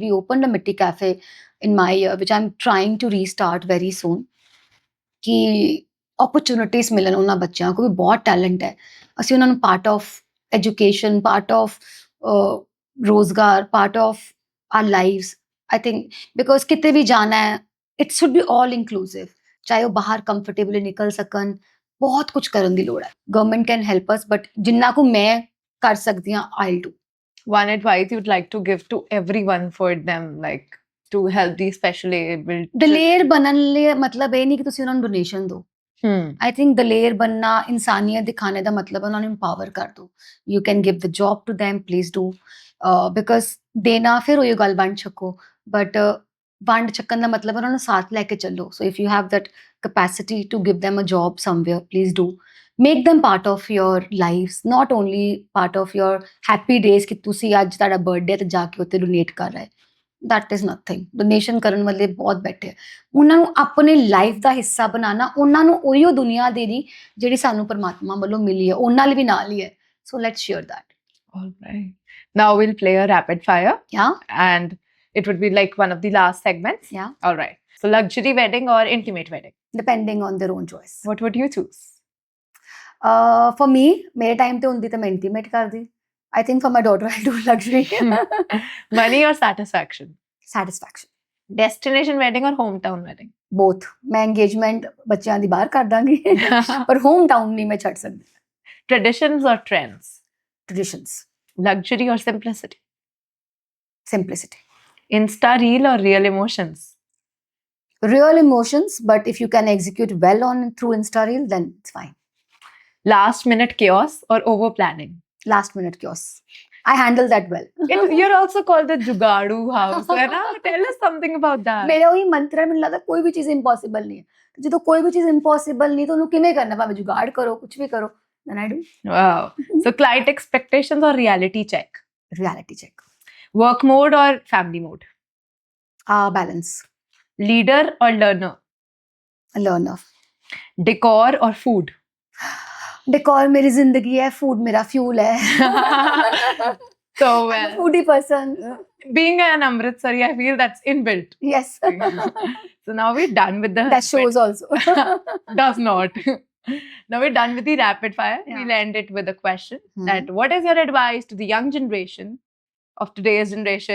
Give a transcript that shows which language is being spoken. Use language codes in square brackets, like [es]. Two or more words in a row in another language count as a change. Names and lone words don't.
[en] We opened a Mitti Cafe in my year, which I'm trying to restart very soon. [pa] ਕਿ opportunities ਮਿਲਣ ਉਹਨਾਂ ਬੱਚਿਆਂ ਕੋਲ ਵੀ ਬਹੁਤ ਟੈਲੈਂਟ ਹੈ. ਅਸੀਂ ਉਹਨਾਂ ਨੂੰ [en] part of education, part of ਰੋਜ਼ਗਾਰ, part of our lives. I think because [pa] ਕਿਤੇ ਵੀ ਜਾਣਾ ਹੈ [en] it should be all inclusive. [pa] ਚਾਹੇ ਉਹ ਬਾਹਰ ਕੰਫਰਟੇਬਲੀ ਨਿਕਲ ਸਕਣ, ਬਹੁਤ ਕੁਝ ਕਰਨ ਦੀ ਲੋੜ ਹੈ. [en] government can help us but [pa] ਜਿੰਨਾ ਕੁ ਮੈਂ ਕਰ ਸਕਦੀ ਹਾਂ [en] I'll do. One advice you'd like to give to everyone for them, like to help these specially abled. [pa] ਦਲੇਰ ਬਣਨ ਲਈ ਮਤਲਬ ਇਹ ਨਹੀਂ ਕਿ ਤੁਸੀਂ ਉਹਨਾਂ ਨੂੰ ਡੋਨੇਸ਼ਨ ਦਿਓ. [en] I think [pa] ਦਲੇਰ ਬਣਨਾ, ਇਨਸਾਨੀਅਤ ਦਿਖਾਣੇ ਦਾ ਮਤਲਬ ਉਹਨਾਂ ਨੂੰ empower ਕਰ ਦਿਓ. [en] You can give the job to them, please do. [pa] Because ਦੇਣਾ ਫਿਰ ਉਹੀ ਗੱਲ ਵੰਡ ਛਕੋ, ਬਟ ਵੰਡ ਛਕਣ ਦਾ ਮਤਲਬ ਉਹਨਾਂ ਨੂੰ ਸਾਥ ਲੈ ਕੇ ਚੱਲੋ. [en] So if you have that capacity to give them a job somewhere, please do. Make them part of your lives, not only part of your happy days [pa] ਕਿ ਤੁਸੀਂ ਅੱਜ ਤੁਹਾਡਾ ਬਰਥਡੇ ਤੇ ਜਾ ਕੇ ਉੱਤੇ ਡੋਨੇਟ ਕਰ ਰਹੇ. [en] That is nothing. [pa] ਡੋਨੇਸ਼ਨ ਕਰਨ ਵਾਲੇ ਬਹੁਤ ਬੈਠੇ. ਉਹਨਾਂ ਨੂੰ ਆਪਣੇ ਲਾਈਫ ਦਾ ਹਿੱਸਾ ਬਣਾਉਣਾ, ਉਹਨਾਂ ਨੂੰ ਉਹੀਓ ਦੁਨੀਆ ਦੇਣੀ ਜਿਹੜੀ ਸਾਨੂੰ ਪਰਮਾਤਮਾ ਵੱਲੋਂ ਮਿਲੀ ਹੈ, ਉਹਨਾਂ ਲਈ ਵੀ ਨਾਲ ਹੀ ਹੈ. [en] So let's share that. All right. Now we'll play a rapid fire, Yeah, and it would be like one of the last segments. yeah. All right. So, luxury wedding or intimate wedding? Depending on their own choice. What would you choose? For me, [hi] मेरे टाइम पे होती तो मैं इंटीमेट कर दी. [en] I think for my daughter I do luxury. Money or satisfaction? Satisfaction. Destination wedding or hometown wedding? [pa] Both. मैं engagement ਬੱਚਿਆਂ ਦੀ ਬਾਹਰ ਕਰ ਦਾਂਗੀ ਪਰ [en] home town [pa] ਨਹੀਂ ਮੈਂ ਛੱਡ ਸਕਦੀ. [en] Traditions or trends? Traditions. Luxury or simplicity? Simplicity. Insta reel or real emotions? Real emotions, but if you can execute well on through Insta Reel, then it's fine. Last minute chaos or over planning? Last minute chaos. I handle that well. You're also called the Jugadu house. [hi] है ना? [en] Tell us something about that. [pa] ਮੇਰਾ ਉਹੀ ਮੰਤਰ ਹੈ, ਮੈਨੂੰ ਲੱਗਦਾ ਕੋਈ ਵੀ ਚੀਜ਼ impossible ਨਹੀਂ ਹੈ. ਤੇ ਜਦੋਂ ਕੋਈ ਵੀ ਚੀਜ਼ impossible ਨਹੀਂ ਤਾਂ ਉਹਨੂੰ ਕਿਵੇਂ ਕਰਨਾ, ਭਾਵੇਂ ਜੁਗਾੜ ਕਰੋ, ਕੁਝ ਵੀ ਕਰੋ. [en] Then I do. Wow. So client expectations or reality check? Reality check. Work mode or family mode? Balance. Leader or learner? Learner. Decor or food? [hi] Decor मेरी जिंदगी है, food मेरा fuel है. [en] So I'm a well. foodie person. Being an Amritsari, I feel that's inbuilt. Yes. So now we're done with the... That shows also. Does not. Now we're done with the rapid fire. Yeah. We'll end it with a question. Hmm. That what is your advice to the young generation of today's generation?